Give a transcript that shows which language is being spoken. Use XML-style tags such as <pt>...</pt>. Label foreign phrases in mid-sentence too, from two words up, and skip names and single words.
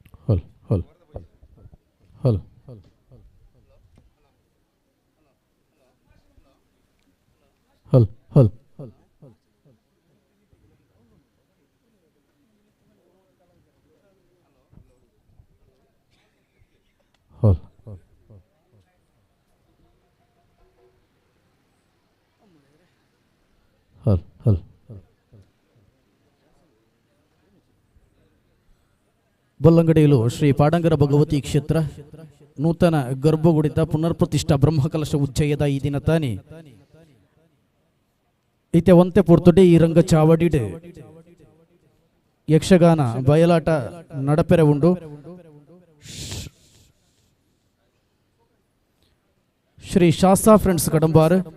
<tcy>ಹಲ್ ಹಲ್ ಹಲ್ ಹಲ್ ಹಲ್ ಹಲ್ ಹಲ್ ಹಲ್ ಬಲ್ಲಂಗಡಿಯಲು ಶ್ರೀ ಪಾಡಂಗರ ಭಗವತಿ ಕ್ಷೇತ್ರ ನೂತನ ಗರ್ಭಗುಡಿತ ಪುನರ್ಪ್ರತಿಷ್ಠಾ ಬ್ರಹ್ಮಕಲಶ ಉಜ್ಜಯದ ಈ ದಿನ ತಾನಿ ಇತ್ತೆ ಒಂತೆ ಪುರ್ತುಡಿ ಈ ರಂಗ ಚಾವಡಿಡ್ ಯಕ್ಷಗಾನ ಬಯಲಾಟ ನಡಪೆರೆ ಉಂಡು ಶ್ರೀ ಶಾಸ್ತಾ ಫ್ರೆಂಡ್ಸ್ ಕಡಂಬಾರ್</tcy>